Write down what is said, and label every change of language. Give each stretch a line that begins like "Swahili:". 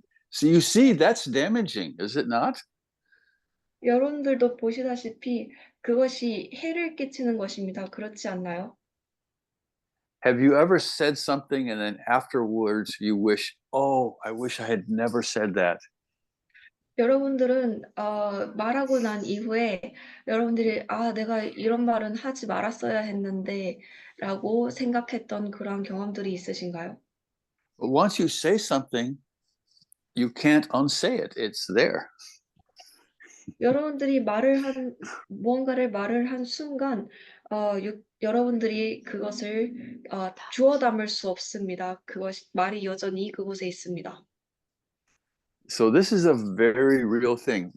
English: So you see, that's damaging, is it not?
Korean: 여러분들도 보시다시피 그것이 해를 끼치는 것입니다. 그렇지 않나요?
English: Have you ever said something and then afterwards you wish, oh, I wish I had never said that?
Korean: 여러분들은 말하고 난 이후에 여러분들이 내가 이런 말은 하지 말았어야 했는데 라고 생각했던 그런 경험들이 있으신가요?
English: But once you say something, you can't unsay it. It's there.
Korean: 여러분들이 무언가를 말을 한 순간 여러분들이 그것을 주워 담을 수 없습니다. 말이 여전히 그곳에 있습니다.
English: So this is a very real thing.